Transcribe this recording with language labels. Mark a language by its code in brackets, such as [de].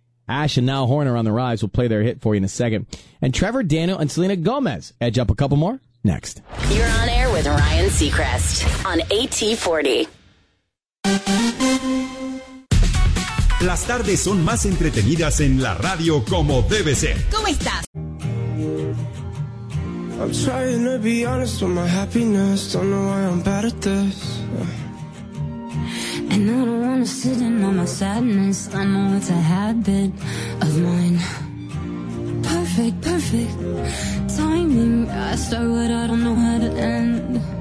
[en] Ash and Niall Horan are on the rise. We'll play their hit for you in a second. And Trevor Daniel and Selena Gomez edge up a couple more next. You're on air with Ryan Seacrest on AT40. [es] Las tardes son más entretenidas en la radio como debe ser. ¿Cómo estás? [en] I'm trying to be honest with my happiness. Don't know why I'm bad at this. And I don't wanna sit in on my sadness. I know it's a habit of mine. Perfect, perfect timing. I start what I don't know how to end.